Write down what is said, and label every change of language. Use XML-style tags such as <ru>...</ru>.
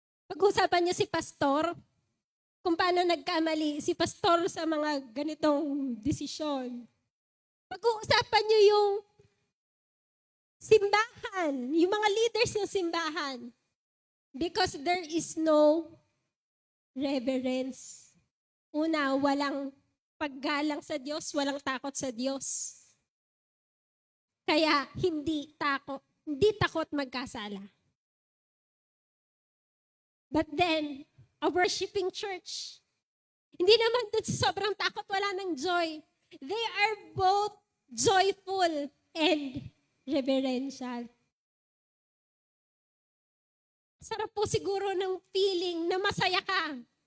<tl>Pag-uusapan niyo si pastor, kung paano nagkamali si pastor sa mga ganitong desisyon. Pag-uusapan niyo yung simbahan, yung mga leaders ng simbahan.</tl> <en>Because there is no reverence.</en> <tl>Una, walang paggalang sa Diyos, walang takot sa Diyos. Kaya hindi takot magkasala.</tl> <en>But then, a worshiping church,</en> <tl>hindi naman dun sa sobrang takot, wala ng joy.</tl> <en>They are both joyful and reverential.</en> <tl>Sarap po siguro ng feeling na masaya ka.</tl>